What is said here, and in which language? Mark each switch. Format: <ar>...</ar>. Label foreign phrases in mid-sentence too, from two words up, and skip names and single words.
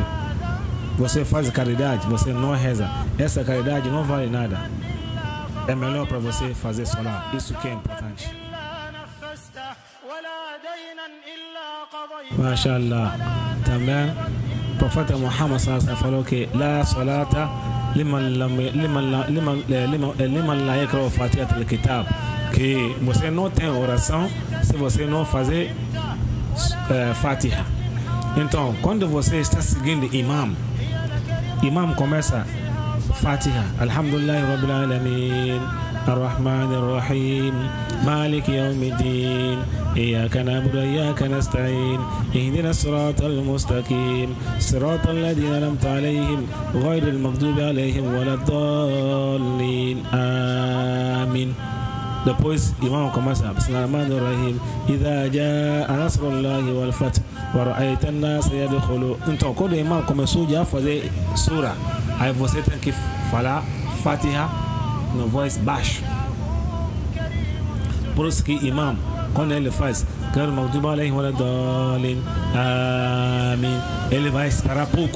<pt>Você faz caridade, você não reza. Essa caridade não vale nada. É melhor para você fazer Salah. Isso que é importante. MashaAllah. Também o profeta Muhammad falou que</pt> <ar>لا صلاة لمن لا يقرأ فاتحة الكتاب.</ar> <pt>Que você não tem oração se você não fazer Fatiha. Então, quando você está seguindo imam começa Fatiha,</pt> <ar>الحمد لله رب العالمين، الرحمن الرحيم، مالك يوم الدين، إياك نعبد وإياك نستعين، اهدنا الصراط المستقيم، صراط الذين أنعمت عليهم، غير المغضوب عليهم ولا الضالين.</ar> <pt>Amin. Depois, imam começa</pt> <ar>بسم الله الرحمن الرحيم، إذا جاء نصر الله والفتح ورأيت الناس يدخلون.</ar> <pt>Então, quando o imam começou já a fazer sura, aí você tem que falar Fatiha no voz baixo. Por isso que imam, quando ele faz Amin, ele vai esperar pouco.</pt>